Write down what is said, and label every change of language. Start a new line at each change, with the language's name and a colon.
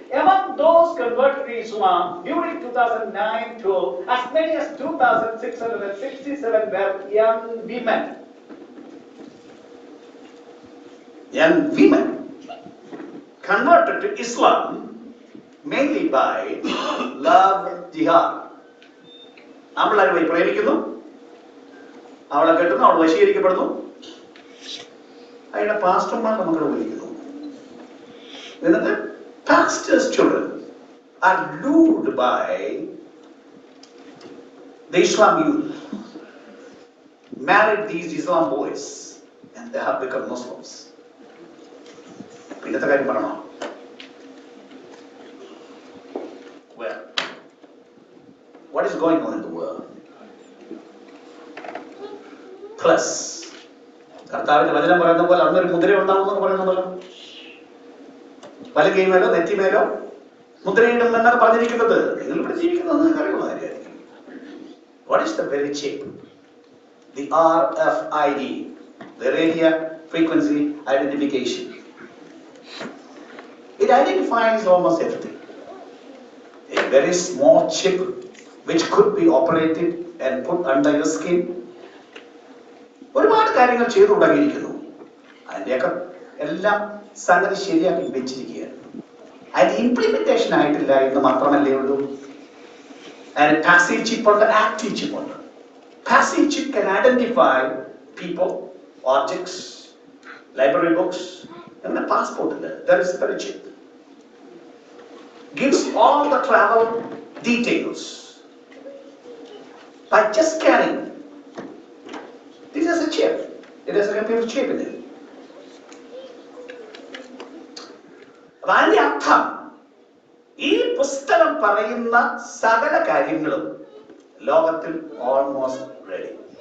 English: Among those converted to Islam during 2009-12, as many as 2,667 were young women. Young women converted to Islam mainly by love jihad.
Malayalam: അവളെ പോയി പ്രേമിക്കുന്നു, അവളെ കെട്ടുന്നു, അവൾ വശീകരിക്കപ്പെടുന്നു, അതിന്റെ പാസ്റ്റർമാർ നമ്മളെ വിളിക്കുന്നു. എന്നിട്ട്
English: pastors' children are lured by the Islam youth married these Islam boys and they have become Muslims.
Malayalam: പിന്നത്തെ കാര്യം പറയണോ?
English: Well, what is going on in the world?
Malayalam: Plus, കർത്താവിന്റെ വചനം പറയുന്ന പോലെ അന്നൊരു മുദ്ര ഉണ്ടാവുമെന്ന് പറയുന്നതല്ലോ. വലകൈമേലോ നെറ്റിമേലോ മുദ്രയിടും എന്നാണ് പറഞ്ഞിരിക്കുന്നത്. നിങ്ങൾ ഇവിടെ ജീവിക്കുന്നത് നിങ്ങൾക്ക് അറിയുന്ന കാര്യമായിരിക്കും.
English: What is the very chip? The RFID, the radio frequency identification. It identifies almost everything. A very small chip which could be operated and put under your skin.
Malayalam: ഒരുപാട് കാര്യങ്ങൾ ചെയ്തു തുടങ്ങിയിരിക്കുന്നു. അതിൻ്റെയൊക്കെ എല്ലാം സംഗതി ശരിയാക്കി വെച്ചിരിക്കുകയാണ്. അതിന്റെ ഇംപ്ലിമെന്റേഷൻ ആയിട്ടില്ല എന്ന് മാത്രമല്ലേ ഉള്ളൂ. അതിന് പാസീവ് ചിപ്പ് ഉണ്ട്, ആക്റ്റീവ് ചിപ്പ് ഉണ്ട്.
English: Passive chip can identify people, objects, library books, and the passport in there. That is the chip. Gives all the travel details by just scanning. This is a chip. It has a computer chip in it.
Malayalam: അതിന്റെ അർത്ഥം ഈ പുസ്തകം പറയുന്ന സകല കാര്യങ്ങളും ലോകത്തിൽ
English: Almost ready.